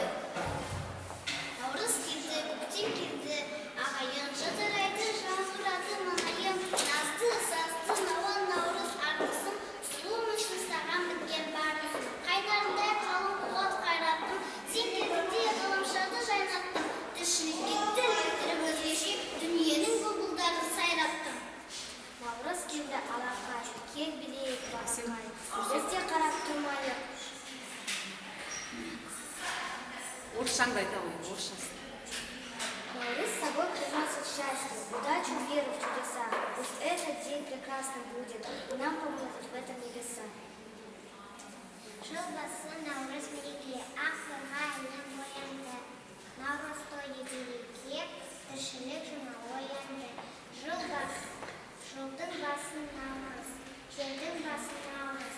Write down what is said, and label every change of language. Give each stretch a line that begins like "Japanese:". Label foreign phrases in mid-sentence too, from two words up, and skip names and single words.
Kazakh: Наурыз келді, көктем келді, ағайын жадырайды, жазғырады маңайын, назды, сазды, науан наурыз армысың, сұлу мүшін саған біткен бармысың, қайнарындай қалың қуат қайраттым, сен келгенде ғаламшарды жайнаттым, тіршілікке тіл бітіріп өзгеше, дүниенің бұлбұлдарын сайраттым. Наурыз келді алақай, кел білейік басымай, бізде қарап тұрмайық. Орысшаңды айта ғой, орысшасы.
Russian: Наурыз с собой приносит счастье, удачу, веру в чудеса. Пусть этот день прекрасным будет, и нам помогут в этом небеса.
Kazakh: Жыл басы наурыз мереке, ақ қарға әлем боянды. Наурыз тойы береке, тіршілік жаңа оянды. Жылдың басы наурыз, жердің басы наурыз.